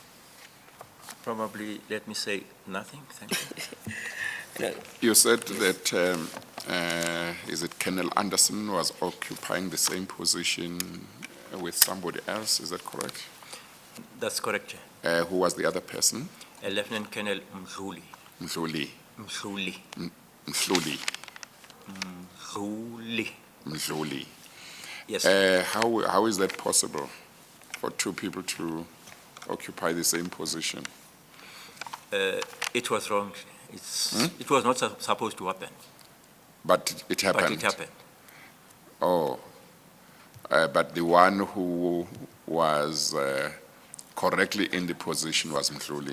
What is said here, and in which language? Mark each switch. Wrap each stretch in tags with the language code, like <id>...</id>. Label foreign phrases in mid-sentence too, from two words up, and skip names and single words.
<en>Probably, let me say nothing. Thank you. You said that, is it Colonel Anderson was occupying the same position with somebody else, is that correct? That's correct, Chair. Who was the other person? Lieutenant Colonel Mhluli. Mhluli. Mhluli. Mhluli. Mhluli. Mhluli. Yes. How is that possible for two people to occupy the same position? It was wrong. It was not supposed to happen, But it happened? but it happened. Oh, but the one who was correctly in the position was Mhluli.</en>